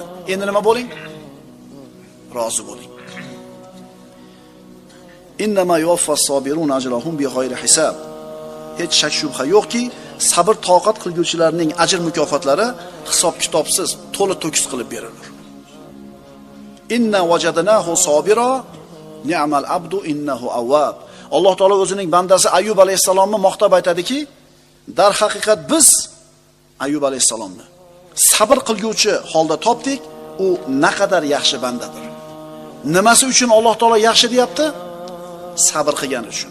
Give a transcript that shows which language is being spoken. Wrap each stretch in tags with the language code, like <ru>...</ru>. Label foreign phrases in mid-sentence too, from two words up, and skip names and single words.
<uz>Endi nima bo'ling? Rozi bo'ling.</uz> <ar>إنما يوفى الصابرون أجرهم بغير حساب.</ar> <uz>Hech shak shubha yo'qki, sabr toqat qilguvchilarning ajr mukofotlari hisob-kitobsiz, to'liq to'kis qilib beriladi.</uz> <ar>إنا وجدناه صابرا، نعم العبد إنه أواب.</ar> <uz>Alloh taolo o'zining bandasi Ayyub alayhisalomni maqtab aytadiki, dar haqiqat biz Ayyub alayhisalomni sabr qilguvchi holda topdik, u naqadar yaxshi bandadir. Nimasi uchun Alloh taolo yaxshi deyapti? Sabr qilgani uchun.</uz>